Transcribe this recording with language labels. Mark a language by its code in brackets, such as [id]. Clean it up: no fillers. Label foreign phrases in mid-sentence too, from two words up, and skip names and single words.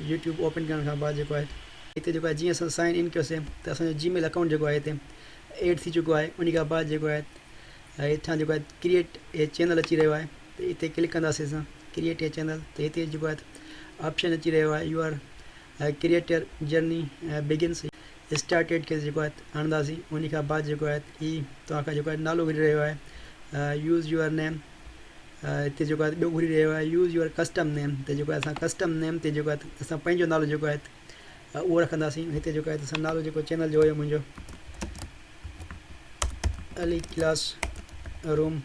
[sd] यूट्यूब ओपन करण खां बाद जेको आहे हिते जेको आहे जीअं असां [en] sign in [sd] कयोसीं त असांजो जीमेल अकाउंट जेको आहे हिते एड थी चुको आहे। उन खां बाद जेको आहे हेठां जेको आहे [en] create a channel [sd] अची रहियो आहे। त हिते क्लिक कंदासीं असां [en] create a channel. [sd] त हिते जेको आहे ऑप्शन अची रहियो आहे [en] your creator journey begins started [sd] खे जेको आहे हणंदासीं। उन खां बाद जेको आहे हीअ तव्हांखां जेको आहे नालो घुरी रहियो आहे [en] use your name. [sd] हिते जेको आहे ॿियो घुरी रहियो आहे [en] use your custom name. [sd] त जेको आहे असां [en] custom name [sd] ते जेको आहे असां पंहिंजो नालो जेको आहे उहो रखंदासीं। हिते जेको आहे असां नालो जेको चैनल जो हुयो मुंहिंजो अली क्लास रूम।